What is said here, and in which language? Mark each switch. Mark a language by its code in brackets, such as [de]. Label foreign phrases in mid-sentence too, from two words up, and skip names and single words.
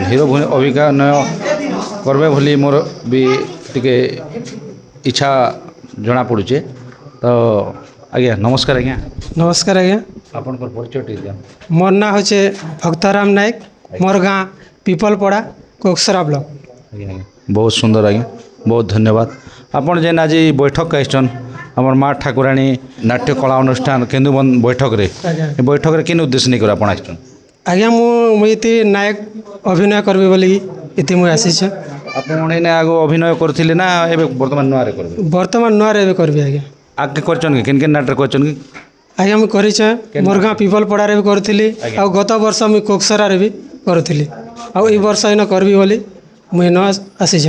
[or] ହିରୋ ଅଭିନୟ କରବେ ବୋଲି ମୋର ବି ଟିକେ ଇଚ୍ଛା ଜଣାପଡ଼ୁଛେ। ତ ଆଜ୍ଞା ନମସ୍କାର ଆଜ୍ଞା। ନମସ୍କାର ଆଜ୍ଞା। ଆପଣଙ୍କର ପରିଚୟ ଟିକେ ଦିଅନ୍ତୁ। ମୋର ନାଁ ହେଉଛି ଭକ୍ତରାମ ନାୟକ, ମୋର ଗାଁ ପିପଲପଡ଼ା, କୋକସରା ବ୍ଲକ। ଆଜ୍ଞା ଆଜ୍ଞା। ବହୁତ ସୁନ୍ଦର ଆଜ୍ଞା, ବହୁତ ଧନ୍ୟବାଦ। ଆପଣ ଯେନ୍ ଆଜି ବୈଠକ ଆସିଛନ୍, ଆମର ମା ଠାକୁରାଣୀ ନାଟ୍ୟ କଳା ଅନୁଷ୍ଠାନ କେନ୍ଦୁବନ ବୈଠକରେ ଆଜ୍ଞା ଏ ବୈଠକରେ କେନ୍ ଉଦ୍ଦେଶ୍ୟ ନେଇକରି ଆପଣ ଆସିଛନ୍ ଆଜ୍ଞା ମୁଁ ଏଠି ନାୟକ ଅଭିନୟ କରିବି ବୋଲି ଏଠି ମୁଁ ଆସିଛି ଆପଣ ଏଇନେ ଆଗ ଅଭିନୟ କରିଥିଲେ ନା ଏବେ ବର୍ତ୍ତମାନ ନୂଆରେ କରିବେ ବର୍ତ୍ତମାନ ନୂଆରେ ଏବେ କରିବି ଆଜ୍ଞା ଆଗକେ କରିଛନ୍ କି କେନ୍ କେନ୍ ନାଟରେ କରିଛନ୍ କି ଆଜ୍ଞା ମୁଁ କରିଛେ ମୋର ଗାଁ ପିପଲପଡ଼ାରେ ବି କରୁଥିଲି ଆଉ ଗତ ବର୍ଷ ମୁଁ କୋକସରାରେ ବି କରୁଥିଲି ଆଉ ଏଇ ବର୍ଷ ଏଇନ କରିବି ବୋଲି ମୁଁ ଏଇନ ଆସିଛେ